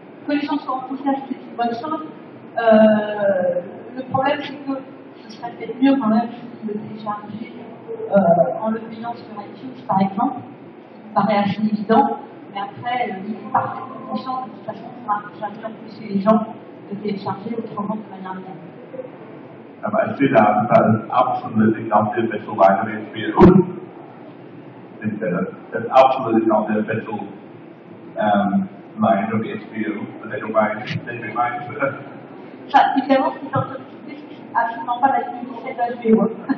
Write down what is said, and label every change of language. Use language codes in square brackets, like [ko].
[fr] Que les gens soient enthousiastes, c'est une bonne chose. Le problème, c'est que ce serait peut-être mieux quand même si le télécharger en le payant sur iTunes, par exemple, ce qui me paraît assez évident. Mais après, il est parfaitement conscient que de toute façon, ça ne va jamais empêcher les gens de télécharger autrement de manière légale. [en] I see that is absolutely not the official line of HBO. It's absolutely not the official line of HBO, but they don't mind. They do mind. [fr] Ça, évidemment, c'est absolument pas la ligne de HBO.